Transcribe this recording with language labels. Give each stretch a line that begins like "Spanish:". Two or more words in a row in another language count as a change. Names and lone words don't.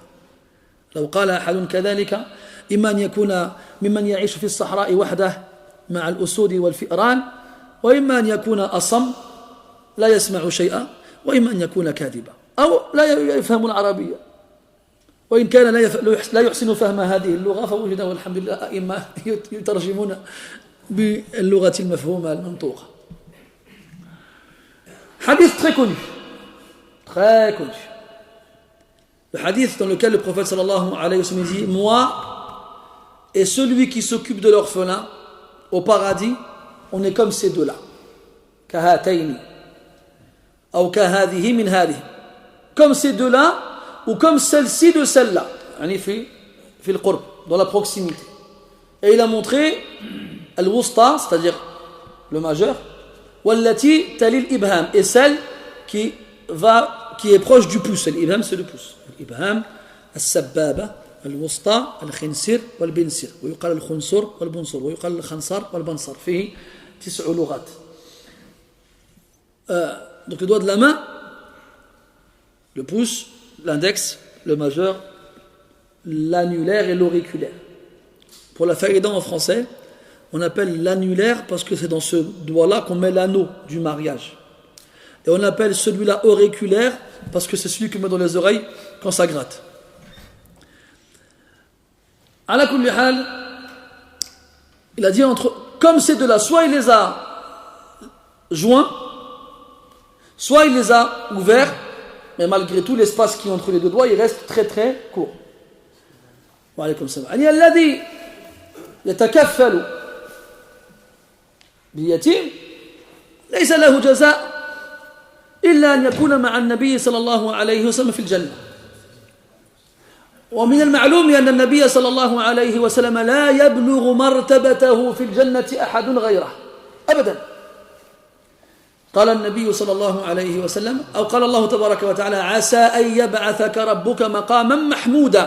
Arabic: لو قال أحد كذلك إما أن يكون ممن يعيش في الصحراء وحده مع الأسود والفئران، وإما أن يكون أصم لا يسمع شيئا، وإما أن يكون كاذبا أو لا يفهم العربية، وإن كان لا يحسن فهم هذه اللغة فوجد والحمد لله أئمة يترجمون باللغة المفهومة المنطوقة.
French: Hadith très connu. Le hadith dans lequel le prophète
Arabic: صلى الله عليه وسلم
French: dit: moi et celui qui s'occupe de l'orphelin au paradis, on est comme ces deux-là.
Arabic: كهاتين. أو كهذه من هذه.
French: Comme ces deux-là, ou comme celle-ci de celle-là.
Arabic: في القرب,
French: dans la proximité. Et il a montré al-wusta, c'est-à-dire le majeur,
Arabic: والتي تلي الإبهام,
French: et celle qui est proche du pouce. L'ibham, c'est le pouce.
Arabic: الإبهام، السبابة, الوسطى الخنسر والبنسر ويقال الخنصر والبنصر ويقال الخنصر والبنصر فيه 9 لغات.
French: Donc le doigt de la main, le pouce, l'index, le majeur, l'annulaire et l'auriculaire. Pour la faïda en français, on appelle l'annulaire parce que c'est dans ce doigt-là qu'on met l'anneau du mariage. Et on appelle celui-là auriculaire parce que c'est celui qu'on met dans les oreilles quand ça gratte.
Arabic: على كل حال,
French: il a dit comme ces deux-là, soit il les a joints, soit il les a ouverts, mais malgré tout, l'espace qui est entre les deux doigts, il reste très très court.
Arabic: وعليكم السلام. يعني الذي يتكفل بيتيم ليس له جزاء إلا أن يكون مع النبي صلى الله عليه وسلم في الجنة. ومن المعلوم أن النبي صلى الله عليه وسلم لا يبلغ مرتبته في الجنة أحد غيره أبدا. قال النبي صلى الله عليه وسلم أو قال الله تبارك وتعالى عسى أن يبعثك ربك مقاما محمودا.